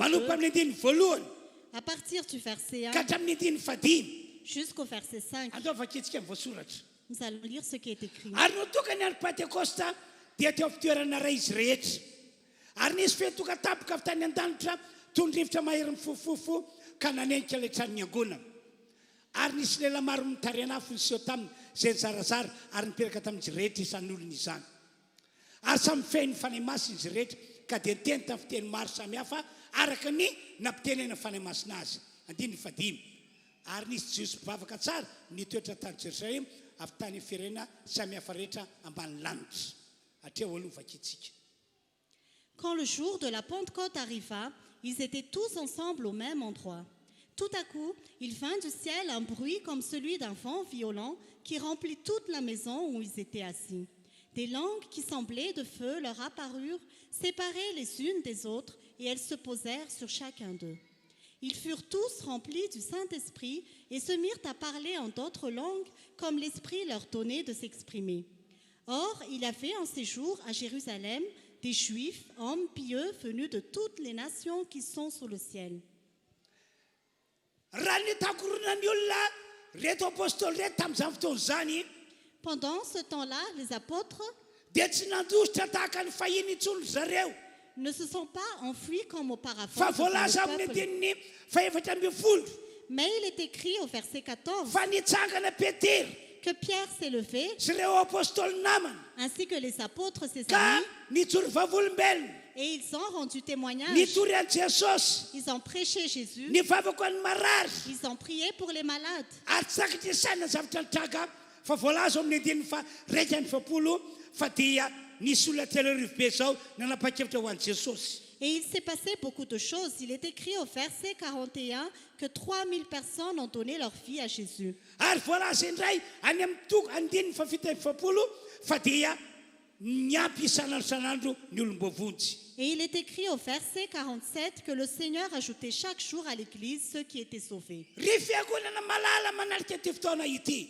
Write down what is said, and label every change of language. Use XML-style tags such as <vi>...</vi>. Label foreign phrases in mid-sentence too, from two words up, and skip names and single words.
<mg>Manomboka 2, amin'ny andiny voalohany</mg> <fr>à partir du verset</fr> <mg>ka 1 hatramin'ny andiny fadimy.</mg> <fr>jusqu'au verset 5.</fr> <mg>Andao vakitsika amin'ny voasoratra.</mg> <fr>Nous allons lire ce qui est écrit.</fr> <mg>Ary notokany andro Pentekosta dia teo amin'ny fitoerana ray izy rehetra. Ary nisy fehitokatapoka avy tany an-danitra tondrivotra mahery mifofofo ka nanenika ilay tranon'ny angonana. Ary nisy lela maro nitarena-afo niseho taminy izay nizarazara ary niperaka tamin'izy rehetra isan'olona izany. Ary samy fehiny fanahy masina izy rehetra ka dia teny tamin'ny fiteny maro samihafa araka ny nampitenena fanahy masina azy. Andiny fadimy. Ary nisy jiosy mpivavaka tsara nitoetra tany Jerusalema avy tany firenena samihafa rehetra ambany lanitra. Hatreo aloha vakitsika.</mg> <fr>Quand le jour de la Pentecôte arriva, ils étaient tous ensemble au même endroit. Tout à coup, il vint du ciel un bruit comme celui d'un vent violent qui remplit toute la maison où ils étaient assis. Des langues qui semblaient de feu leur apparurent, séparées les unes des autres, et elles se posèrent sur chacun d'eux. Ils furent tous remplis du Saint-Esprit et se mirent à parler en d'autres langues comme l'Esprit leur donnait de s'exprimer. Or, il y avait en séjour à Jérusalem des Juifs, hommes pieux venus de toutes les nations qui sont sous le ciel.</fr> <mg>Raha ny takoronan'ny olona reto apôstôly reto tamin'izany fotoana zany</mg> <fr>Pendant ce temps-là, les apôtres</fr> <mg>dia tsy nandositra tahaka ny fahiny intsony zareo.</mg> <fr>ne se sont pas enfuis comme auparavant</fr> <mg>Fa devant voalaza le amin'ny peuple. andininy faefatra ambin'ny folo</mg> <fr>Mais il est écrit au verset 14</fr> <mg>fa nitsangana Petera</mg> <fr>que Pierre s'est levé,</fr> <mg>sy ireo apôstôly namany</mg> <fr>ainsi que les apôtres, ses ka amis,</fr> <mg>nijory vavolombelona,</mg> <fr>et ils ont rendu témoignage.</fr> <mg>nitory an'i Jesosy,</mg> <fr>Ils ont prêché Jésus,</fr> <mg>nivavaka ho an'ny marary.</mg> <fr>ils ont prié pour les malades.</fr> <mg>Ary tsy sakatra isaina zavatra nitranga fa voalaza amin'ny andininy fa raika amby fapolo fa dia nisy olona telo arivo be zao nanapa-kevitra ho an'i Jesosy.</mg> <fr>Et il s'est passé beaucoup de choses. Il est écrit au verset 41 que 3000 personnes ont donné leur vie à Jésus.</fr> <mg>Ary voalaza indray any amin'ny toko andininy fa fito amby fapolo fa dia niampy isanandro ny olombovonjy.</mg> <fr>Et il est écrit au verset 47 que le Seigneur ajoutait chaque jour à l'Église ceux qui étaient sauvés.</fr> <mg>Ry fiangonana malala manarika ty fotoana ity</mg>